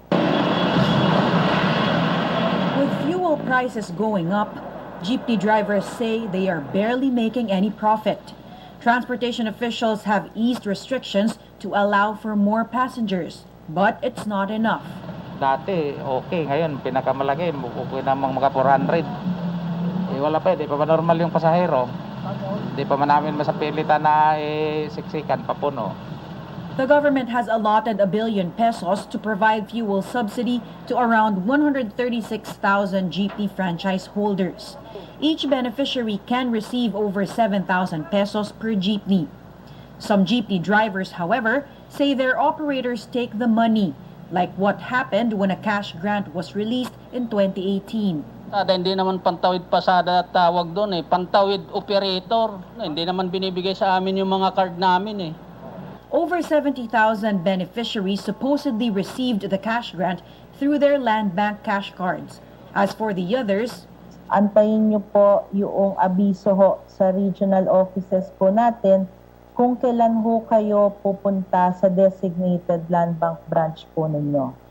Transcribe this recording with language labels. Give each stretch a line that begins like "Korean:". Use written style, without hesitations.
English: With fuel prices going up, jeepney drivers say they are barely making any profit. Transportation officials have eased restrictions to allow for more passengers, but it's not enough.
Filipino: Dati, okay. Ngayon, pinakamalaki, okay namang mga 400. Wala pa, di pa ba normal yung pasahero? Di pa man namin masapilitan na siksikan, papuno.
English: The government has allotted 1 billion pesos to provide fuel subsidy to around 136,000 jeepney franchise holders. Each beneficiary can receive over 7,000 pesos per jeepney. Some jeepney drivers, however, say their operators take the money, like what happened when a cash grant was released in 2018.
Filipino: Hindi naman pantawid pasada tawag doon pantawid operator. Hindi naman binibigay sa amin yung mga card namin
English: Over 70,000 beneficiaries supposedly received the cash grant through their land bank cash cards. As for the others,
Filipino: antayin niyo po yung abiso ho sa regional offices po natin kung kailan ho kayo pupunta sa designated land bank branch po ninyo.